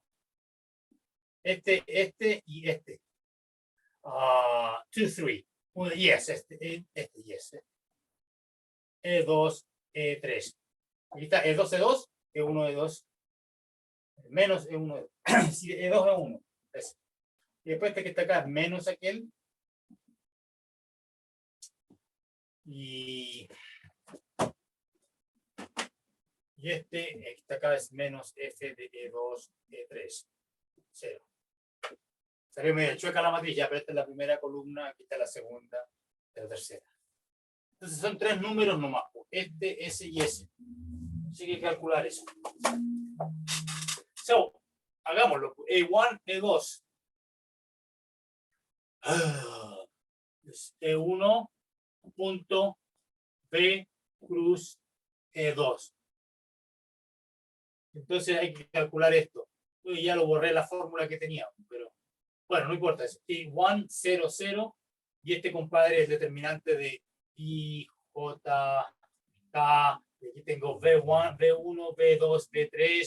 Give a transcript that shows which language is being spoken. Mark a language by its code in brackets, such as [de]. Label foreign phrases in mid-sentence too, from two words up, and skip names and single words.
[es] Este y este. 2, 3. [en] Yes, yes. [es] E2, E3. Aquí está E2, E2, E1, E2. Menos E1, E2, E1. Y después este que está acá es menos aquel. Y este que está acá es menos F de E2, E3. 0. Salió medio chueca la matriz, ya, pero esta es la primera columna, aquí está la segunda, la tercera. Entonces son 3 números nomás, este, ese y ese. Así que hay que calcular eso. So, hagámoslo. E1, E2. E1 punto B cruz E2. Entonces hay que calcular esto. Yo ya lo borré la fórmula que teníamos, pero bueno, no importa. Es E1, 0, 0. Y este compadre es determinante de I, J, K. Y aquí tengo B1, B1, B2, B3.